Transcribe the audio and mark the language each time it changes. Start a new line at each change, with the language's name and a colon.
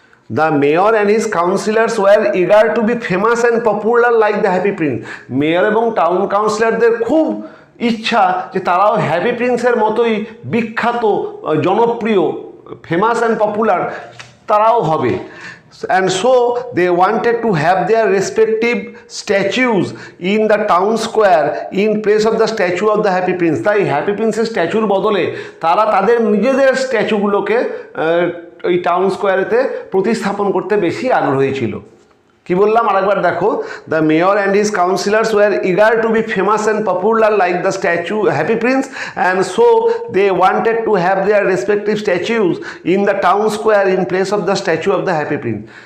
English: The mayor and his councillors were eager to be famous and popular like the happy prince.
Bangla: Mayor এবং town কাউন্সিলরদের খুব ইচ্ছা যে তারাও হ্যাপি প্রিন্সের মতোই বিখ্যাত, জনপ্রিয়,
English: famous and popular
Bangla: তারাও হবে।
English: And so they wanted to have their respective statues in the town square in place of the statue of the happy prince.
Bangla: তাই হ্যাপি প্রিন্সের স্ট্যাচুর বদলে তারা তাদের নিজেদের স্ট্যাচুগুলোকে ওই টাউন স্কোয়ারেতে প্রতিস্থাপন করতে বেশি আগ্রহী ছিল। কি বললাম আরেকবার দেখো,
English: The mayor and his councillors were eager to be famous and popular like the statue happy prince and so they wanted to have their respective statues in the town square in place of the statue of the happy prince.